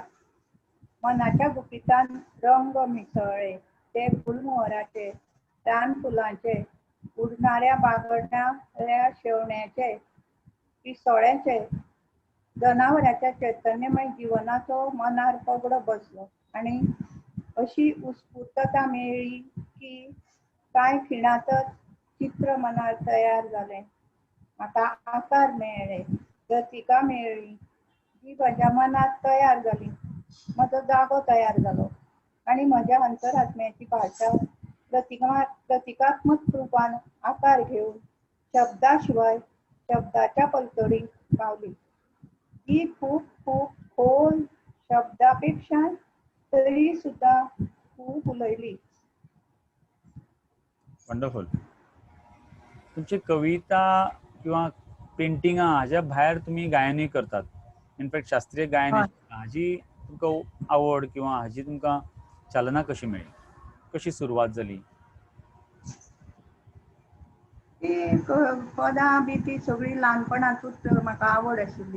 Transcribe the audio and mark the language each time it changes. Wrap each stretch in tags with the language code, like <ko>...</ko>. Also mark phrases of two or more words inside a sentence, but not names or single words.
<kok>मनाच्या गुपितान रंग मिसळ्ळे ते गुलमोहराचे, रानफुलांचे, उडणाऱ्या बागडणाऱ्या शेवण्याचे पिसोळ्याचे जनावरांच्या चैतन्यमय जीवनाचो मनार पगडो बसलो आणि अशी उत्स्फूर्तता मेळ्ळी की कांय खिणातच चित्र मनार तयार जालें. म्हाका आकार मेळ्ळे, गतिका मेळ्ळी, जी म्हज्या मनात तयार जाली. म्हजो जागो तयार जालो आणि म्हज्या अंतरात्म्याची भाशा प्रतिकात्मक रूपान आकार घेऊन शब्दा शिवाय शब्दाच्या पलतडीक पावली. ही खूप खूप खोल शब्दापेक्षा तरी सुद्धा खूप उलयली. वंडरफुल. तुमची कविता किंवा पेंटिंगा हाज्या भायर तुम्ही गायनूय करतात. इनफॅक्ट शास्त्रीय गायन हय. हाजी तुमकां आवड किंवा हाजी तुमकां चालना कशी मेळ्ळी, कशी सुरवात जाली? ती पदां बी ती सगळी ल्हानपणांतूच म्हाका आवड आशिल्ली.</kok>